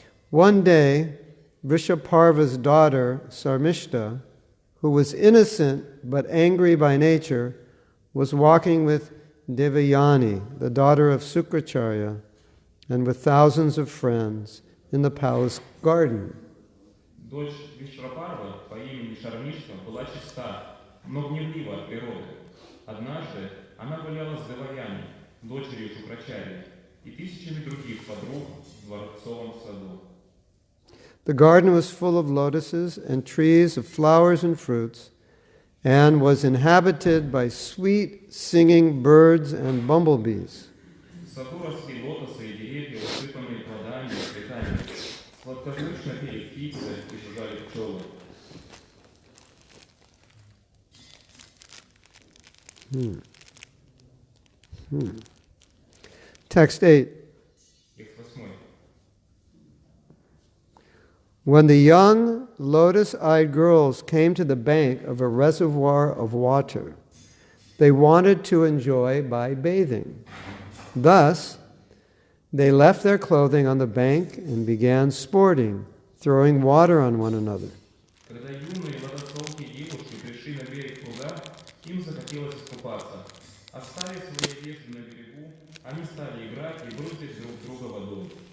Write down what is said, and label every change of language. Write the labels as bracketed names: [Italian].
[English] One day, Vrishaparva's daughter, Sarmishta, who was innocent but angry by nature, was walking with Devayani, the daughter of Sukracharya, and with thousands of friends in the palace garden. [Russian] Дочь Вишвапарвы по имени Шармишка была чиста, но гневлива от природы. Однажды она гуляла с Деваяни, дочерью Шукрачарьи, и тысячами других подруг в дворцовом саду. [English] The garden was full of lotuses and trees of flowers and fruits, and was inhabited by sweet singing birds and bumblebees. [Russian] В саду росли лотосы и деревья, усыпанные плодами и цветами. Сладкозвучно пели птицы и жужжали пчелы. [English] Text 8. [Russian] Текст 8. [English] When the young lotus-eyed girls came to the bank of a reservoir of water, they wanted to enjoy by bathing. Thus, they left their clothing on the bank and began sporting, throwing water on one another. [Russian] Когда юные лотосовки девушки пришли на берег пруда, им захотелось искупаться. Оставив свои одежды на берегу, они стали играть и брызгать друг друга водой.